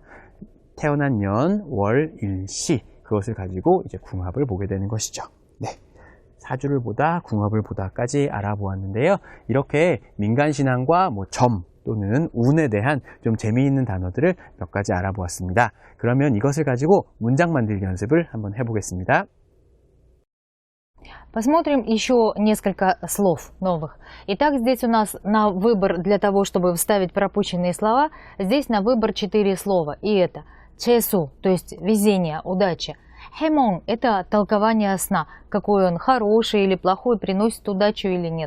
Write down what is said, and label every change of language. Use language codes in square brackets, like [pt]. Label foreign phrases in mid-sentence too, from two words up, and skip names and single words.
[ko] 태어난 년, 월, 일, 시, 그것을 가지고 이제 궁합을 보게 되는 것이죠. 네. 사주를 보다, 궁합을 보다까지 알아보았는데요. 이렇게 민간신앙과 점 또는 운에 대한 좀 재미있는 단어들을 몇 가지 알아보았습니다. 그러면 이것을 가지고 문장 만들기 연습을 한번 해보겠습니다. [ru] Посмотрим еще несколько слов новых. Итак, здесь у нас на выбор, для того, чтобы вставить пропущенные слова, здесь на выбор 4 слова. И это чесу, то есть везение, удача. Хэмон – это толкование сна, какой он хороший или плохой, приносит удачу или нет.